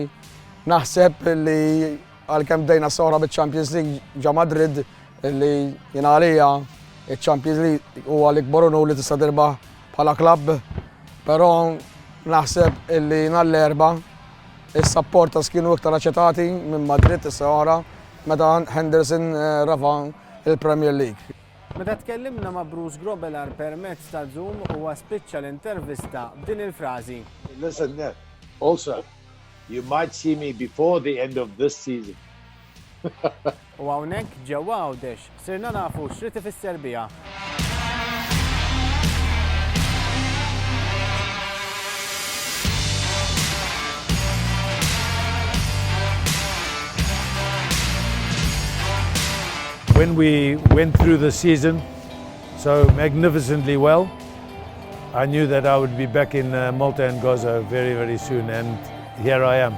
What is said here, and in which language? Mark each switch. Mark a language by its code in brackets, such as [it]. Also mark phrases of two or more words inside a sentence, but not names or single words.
[mt] naħseb li għalkemm bdejna s-sora biċ-Champions League ġa Madrid li jien għalija Il-Champions League huwa l-ikbar onur li tista' tirbaħ bħala klabb, però naħseb illi nhar l-erba' is-supporters kienu iktar aċċettati minn Madrid issa wara meta Henderson rafa' il-Premier League. Meta tkellimna ma' Bruce Grobbelaar permezz ta' Zoom huwa spiċċa l-intervista b'din il-frażi. [en] Listen, also, you might see me before the end of this season. [mt] U hawnhekk ġewwa Għawdex sirna nafu x'rid ifisser biha. [en] When we went through the season so magnificently well, I knew that I would be back in Malta and Gozo very, very soon, and here I am.